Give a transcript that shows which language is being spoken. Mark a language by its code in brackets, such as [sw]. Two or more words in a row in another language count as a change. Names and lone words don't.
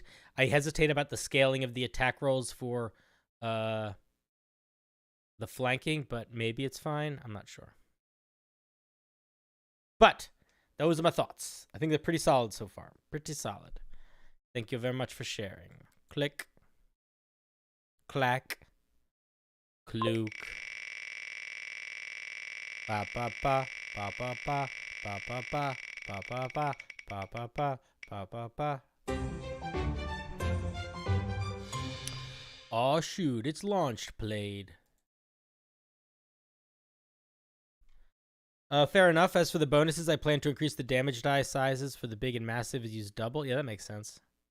[en] I hesitate about the scaling of the attack rolls for the flanking, but maybe it's fine. I'm not sure. But those are my thoughts. I think they're pretty solid so far. Pretty solid. Thank you very much for sharing. Click. Clack. Klook. Ba ba ba ba ba ba Ba ba ba ba ba ba ba ba ba ba ba ba. Aw shoot, it's launched, played. Fair enough. As for the bonuses, I plan to increase the damage die sizes for the big and massive and use double. Yeah, that makes sense.